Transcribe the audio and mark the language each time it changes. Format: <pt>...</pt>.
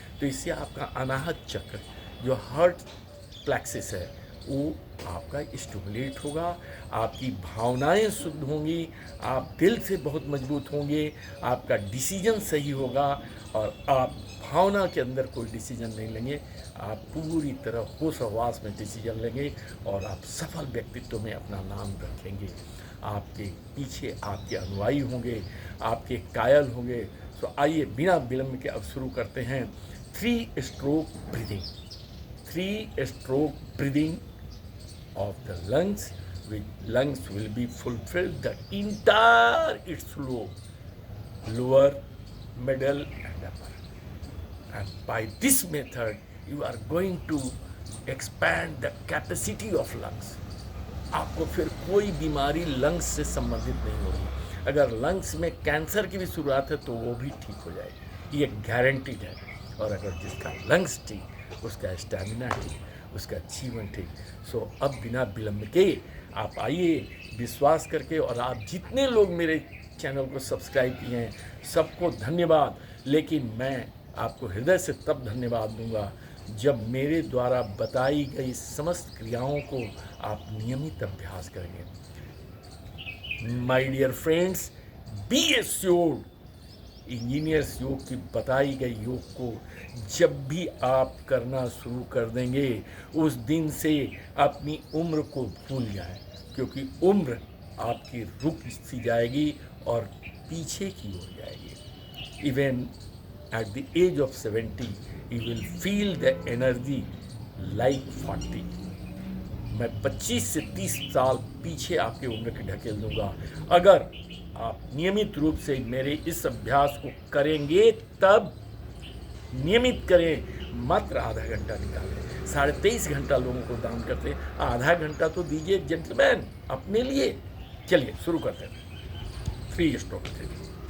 <hi>तो इससे आपका अनाहत चक्र जो हार्ट प्लेक्सिस है वो आपका स्टिमुलेट होगा, आपकी भावनाएं शुद्ध होंगी, आप दिल से बहुत मजबूत होंगे, आपका डिसीजन सही होगा और आप भावना के अंदर कोई डिसीजन नहीं लेंगे, आप पूरी तरह होश हवास में डिसीजन लेंगे और आप सफल व्यक्तित्व में अपना नाम रखेंगे। आपके पीछे आपके अनुयायी होंगे, आपके कायल होंगे। तो आइए बिना विलंब के अब शुरू करते हैं 3 stroke breathing.</hi> <en>3 stroke breathing of the lungs, which lungs will be fulfilled the entire its lower, middle and upper. And by this method, you are going to expand the capacity of lungs.</en> <hi>आपको फिर कोई बीमारी lungs से संबंधित नहीं होगी। अगर lungs में कैंसर की भी शुरुआत है तो वो भी ठीक हो जाएगी, ये गारंटीड है। और अगर जिसका लंग्स ठीक, उसका स्टैमिना ठीक, उसका जीवन ठीक। सो अब बिना विलंब के आप आइए विश्वास करके, और आप जितने लोग मेरे चैनल को सब्सक्राइब किए हैं सबको धन्यवाद। लेकिन मैं आपको हृदय से तब धन्यवाद दूंगा जब मेरे द्वारा बताई गई समस्त क्रियाओं को आप नियमित अभ्यास करेंगे।</hi> <en>my dear friends, be assured,</en> <hi>engineers योग की बताई गई योग को जब भी आप करना शुरू कर देंगे उस दिन से अपनी उम्र को भूल जाएं, क्योंकि उम्र आपकी रुक सी जाएगी और पीछे की ओर जाएगी। Even</hi> <en>at the age of 70 you will feel the energy like 40.</en> <hi>मैं 25 से 30 साल पीछे आपकी उम्र की ढकेल दूंगा अगर आप नियमित रूप से मेरे इस अभ्यास को करेंगे। तब नियमित करें, मात्र आधा घंटा निकालें। 23.5 घंटा लोगों को दान करते, आधा घंटा तो दीजिए जेंटलमैन अपने लिए। चलिए शुरू करते हैं। 3 स्ट्रोक थेरेपी।</hi>